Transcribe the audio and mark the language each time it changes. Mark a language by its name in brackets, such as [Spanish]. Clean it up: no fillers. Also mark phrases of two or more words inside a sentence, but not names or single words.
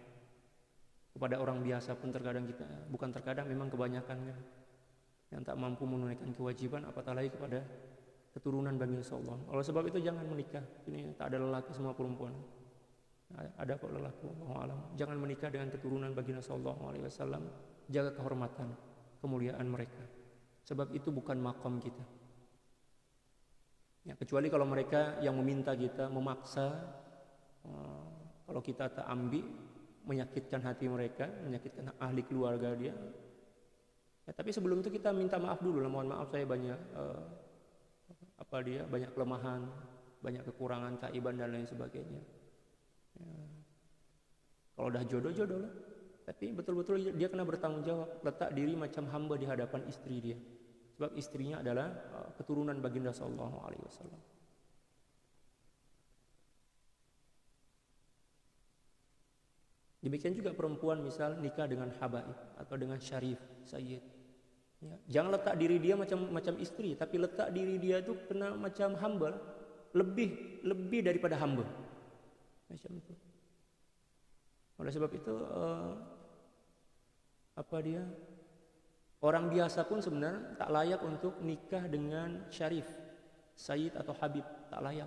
[Malay] Kepada orang biasa pun terkadang kita, bukan terkadang, memang kebanyakan kan, yang tak mampu menunaikan kewajiban, apatah lagi kepada keturunan baginda sallallahu. Oleh sebab itu jangan menikah. Ini tak ada lelaki, semua perempuan. Ada kok lelaki, [Arabic] wallahu alam. [Malay] Jangan menikah dengan keturunan baginda [Arabic] sallallahu alaihi wasallam. [Malay] Jaga kehormatan, kemuliaan mereka. Sebab itu bukan makam kita. Ya, kecuali kalau mereka yang meminta kita, memaksa, kalau kita tak ambil, menyakitkan hati mereka, menyakitkan ahli keluarga dia. Ya, tapi sebelum itu kita minta maaf dulu lah. Mohon maaf, saya banyak banyak kelemahan, banyak kekurangan, kaiban dan lain sebagainya. Ya. Kalau dah jodoh lah. Tapi betul-betul dia kena bertanggung jawab, letak diri macam hamba di hadapan istri dia. Sebab istrinya adalah keturunan baginda [Arabic] sallallahu alaihi wasallam. [Malay] Demikian juga perempuan misal nikah dengan habaib atau dengan syarif, sayyid. Ya, jangan letak diri dia macam istri, tapi letak diri dia itu kena macam hamba, lebih daripada hamba. Macam itu. Oleh sebab itu orang biasa pun sebenarnya tak layak untuk nikah dengan syarif, sayyid atau habib, tak layak.